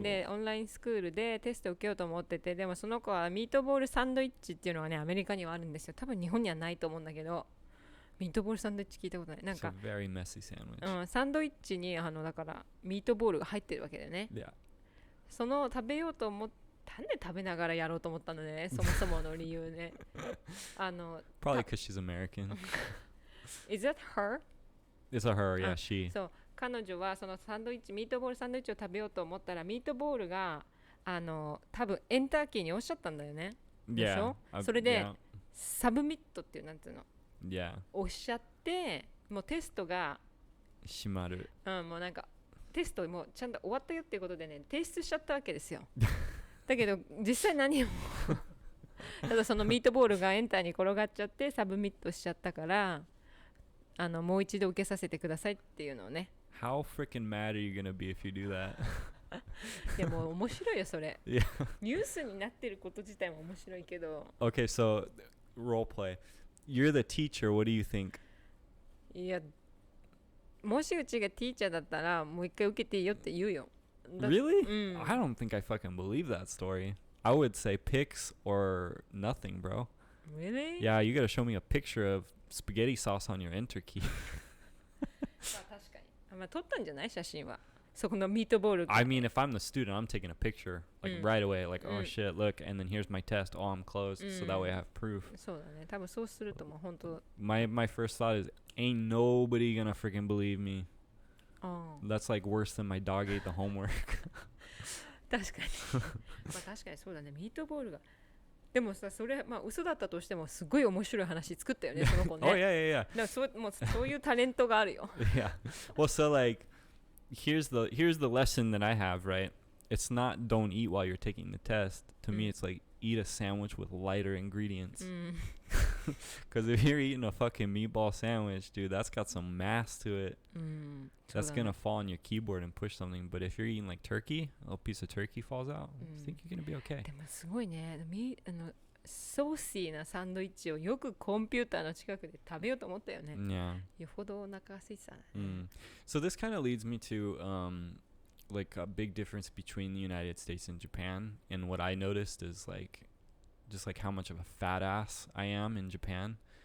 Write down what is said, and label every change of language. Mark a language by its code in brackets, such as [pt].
[ja] ンでオンラインスクールでテストを受けようと思ってて、でもその子はミートボールサンドイッチっていうのはねアメリカにはあるんですよ。多分日本にはないと思うんだけど、ミートボールサンドイッチ聞いたことない。なん [en] It's a [ja] か、 [en] very messy sandwich. [ja] サンドイッチにだからミートボールが入ってるわけだよね。 [en] Yeah. [ja] その食べようと思ったんで食べながらやろうと思ったのね、そもそもの理由ね。 [en] Probably because she's American. Is that her? It's a her, yeah, she. [ja] そう、彼女はそのサンドイッチ、ミートボールサンドイッチを食べようと思ったら、ミートボールが多分エンターキーに押しちゃったんだよね。でし [en] Yeah. [ja] ょ？それで [en] Yeah. [ja] サブミットっていうなんていうの [en] Yeah. [ja] 押しちゃって、もうテストが、 Shimaru. もうなんかテストもうちゃんと終わったよっていうことでね、提出しちゃったわけですよ。だけど実際何もただそのミートボールがエンターに転がっちゃってサブミットしちゃったから、もう一度受けさせてくださいっていうのをね。 [en] How freaking mad are you gonna be if you do that? [ja] いやもう面白いよそれ。 [en] Yeah. [ja] ニュースになってること自体も面白いけど。 [en] Okay, so role play. You're the teacher. What do you think? [ja] いや、もしうちがティーチャーだったらもう一回受けていいよって言うよ。 [en] Really? I don't think I fucking believe that story. I would say pics or nothing, bro. Really? Yeah, you gotta show me a picture of spaghetti sauce on your enter key. [ja] まあ確かに。まあ撮ったんじゃない写真は。そこのミートボールが。 [en] I mean, if I'm the student, I'm taking a picture like right away. Like, oh shit, look, and then here's my test. Oh, I'm closed, so that way I have proof. [ja] そうだね。多分そうするともう本当。 [en] My first thought is, ain't nobody gonna freaking believe me. [ja] ああ。 [en] That's like worse than my dog ate the homework. [ja] 確かに。まあ確かにそうだね。ミートボールが。でもさ、それまあ嘘だったとしてもすごい面白い話作ったよね、その子ね。 [en] Oh yeah, yeah, yeah. [ja] だからそういうタレントがあるよ。 [en] Yeah. Well, so like, here's the lesson that I have, right? It's not don't eat while you're taking the test. To me, it's like eat a sandwich with lighter ingredients. Because if you're eating a fucking meatball sandwich, dude, that's got some mass to it. That's gonna fall on your keyboard and push something. But if you're eating like turkey, a little piece of turkey falls out. I think you're gonna be okay. [ja] でもすごいね。ソーシーなサンドイッチをよくコンピューターの近くで食べようと思ったよね。 [en] Yeah. [ja] よほどお腹が空いてたね。 [en] So this kind of leads me to like a big difference between the United States and Japan. And what I noticed is like just like how much of a fat ass I am in Japan.